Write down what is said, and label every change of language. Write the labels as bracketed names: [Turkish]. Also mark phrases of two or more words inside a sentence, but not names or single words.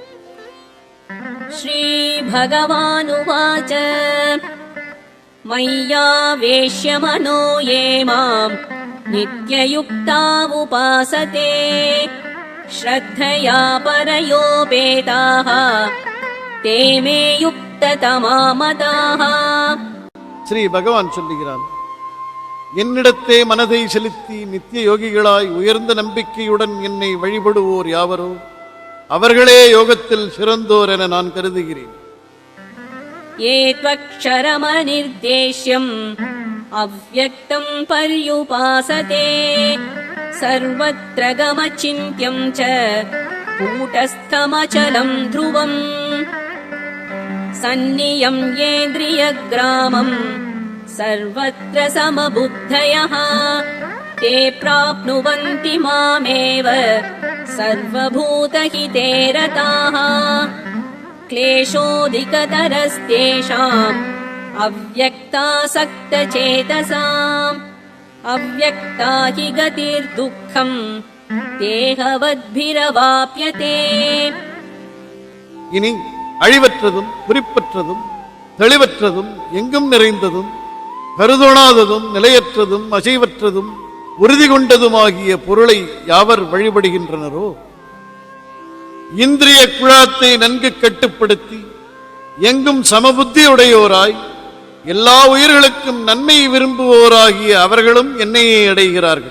[Sanskrit] श्री भगवानुवाच मय्यावेश्य मनो ये मां नित्ययुक्ता उपासते श्रद्धया परयोपेताः ते मे युक्ततमा मताः. [Tamil] ஸ்ரீ பகவான் சொல்லுகிறான், என்னிடத்தே மனதை செலுத்தி நித்திய யோகிகளாய் உயர்ந்த நம்பிக்கையுடன் என்னை வழிபடுவோர் யாவரோ அவர்களே யோகத்தில் சிறந்தோர் என நான் கருதுகிறேன். [Sanskrit] ये त्वक्षरमनिर्देश्यम् अव्यक्तं पर्युपासते सर्वत्र गमचिन्त्यं च कूटस्थमचलं ध्रुवम् सन्नियम्येन्द्रियग्रामम् सर्वत्र समबुद्धयः ते प्राप्नुवन्ति मामेव सर्वभूतहिते रताः क्लेशोऽधिकतरस्तेषाम् अव्यक्तासक्तचेतसाम् अव्यक्ता हि गतिर्दुःखम् தேகவத்பிரவாப்யதே. [Tamil] இனி அழிவற்றதும் குறிப்பற்றதும் தெளிவற்றதும் எங்கும் நிறைந்ததும் கருதொணாததும் நிலையற்றதும் அசைவற்றதும் உறுதி கொண்டதுமாகிய பொருளை யாவர் வழிபடுகின்றனரோ, இந்திரிய குழாத்தை நன்கு கட்டுப்படுத்தி எங்கும் சமபுத்தியுடையோராய் எல்லா உயிர்களுக்கும் நன்மை விரும்புவோராகிய அவர்களும் என்னையே அடைகிறார்கள்.